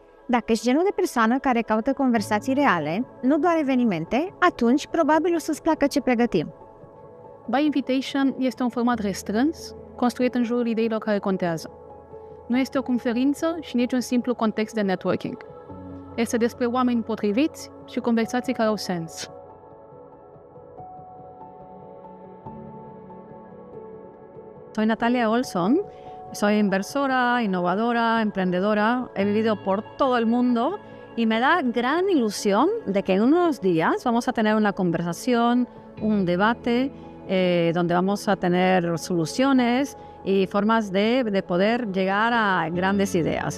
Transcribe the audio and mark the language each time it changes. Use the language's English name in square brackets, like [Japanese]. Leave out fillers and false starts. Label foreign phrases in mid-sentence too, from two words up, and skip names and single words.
[Romanian] Dacă ești genul de persoană care caută conversații reale, nu doar evenimente, atunci probabil o să-ți placă ce pregătim. By Invitation este un format restrâns, construit în jurul ideilor care contează. Nu este o conferință și nici un simplu context de networking. Este despre oameni potriviți și conversații care au sens. [Spanish] Soy Natalia Olson, soy inversora, innovadora, emprendedora. He vivido por todo el mundo y me da gran ilusión de que en unos días vamos a tener una conversación, un debate, donde vamos a tener soluciones y formas de poder llegar a grandes ideas.